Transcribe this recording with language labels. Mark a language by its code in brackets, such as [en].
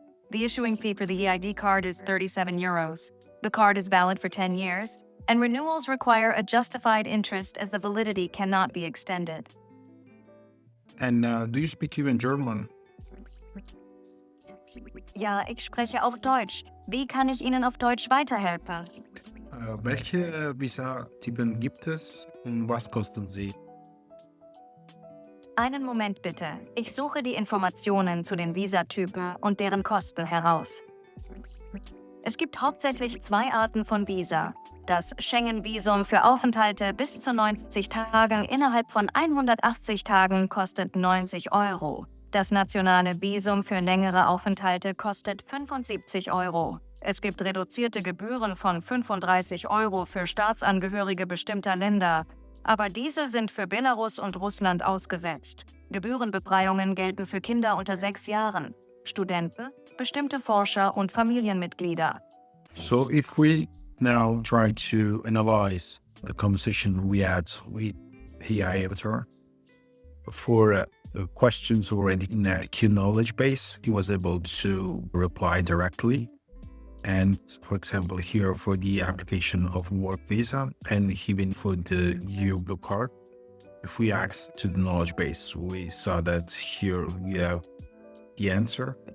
[en] The issuing fee for the EID card is 37 euros. The card is valid for 10 years, and renewals require a justified interest as the validity cannot be extended. And do you speak even German? [de] Ja, ich spreche auch Deutsch. Wie kann ich Ihnen auf Deutsch weiterhelfen? Welche Visa-Typen gibt es und was kosten sie? Einen Moment bitte. Ich suche die Informationen zu den Visatypen und deren Kosten heraus. Es gibt hauptsächlich zwei Arten von Visa. Das Schengen-Visum für Aufenthalte bis zu 90 Tagen innerhalb von 180 Tagen kostet 90 Euro. Das nationale Visum für längere Aufenthalte kostet 75 Euro. Es gibt reduzierte Gebühren von 35 Euro für Staatsangehörige bestimmter Länder, aber diese sind für Belarus und Russland ausgesetzt. Gebührenbefreiungen gelten für Kinder unter 6 Jahren, Studenten, bestimmte Forscher und Familienmitglieder. [en] So if we now try to analyze the conversation we had with AI Avatar for questions already in a key knowledge base, he was able to reply directly. And for example, here for the application of work visa and even for the EU Blue Card, if we asked to the knowledge base, we saw that here we have the answer.